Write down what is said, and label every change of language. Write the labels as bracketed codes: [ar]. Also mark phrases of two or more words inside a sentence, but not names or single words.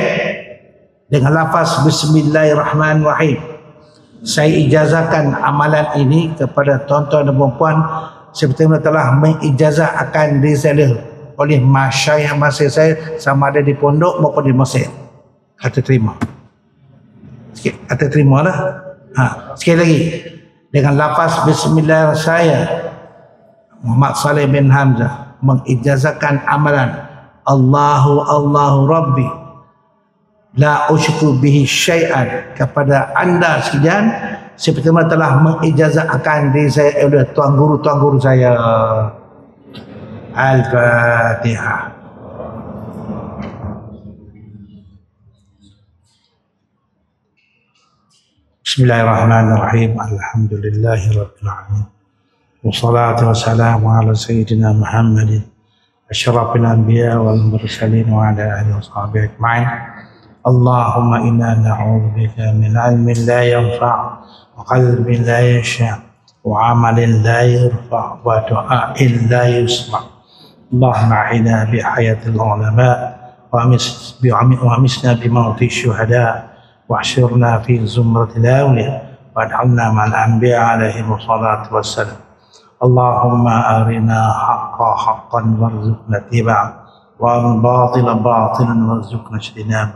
[ms] Dengan lafaz Bismillahirrahmanirrahim, saya ijazahkan amalan ini kepada tuan-tuan dan puan-puan seperti mana telah mengijazah akan diri saya oleh masyayikh masih saya, sama ada di pondok maupun di Mesir. Kata terima. Sikit, kata terima lah. Sekali lagi. Dengan lafaz Bismillah saya, Muhammad Saleh bin Hamzah, mengijazahkan amalan [ar] الله ربي. لا أشرك به شيئا [ms] kepada anda sekalian seperti mana telah mengijazahkan diri saya oleh tuan guru saya. Al-Fatihah. [ar] Bismillahirrahmanirrahim. الحمد لله رب العالمين والصلاة والسلام على سيدنا محمد أشرف الأنبياء والمرسلين وعلى آله وصحبه أجمعين. اللهم إنا نعوذ بك من علم لا ينفع وقلب لا يشفع وعمل لا يرفع ودعاء لا يسمع'. اللهم أعنا بحياة العلماء وأمسنا بموت الشهداء واحشرنا في زمرة الأولياء واجعلنا مع الأنبياء عليهم الصلاة والسلام. اللهم أرنا حقا حقا وارزقنا اتباعه والباطل باطلا وارزقنا اجتنابه.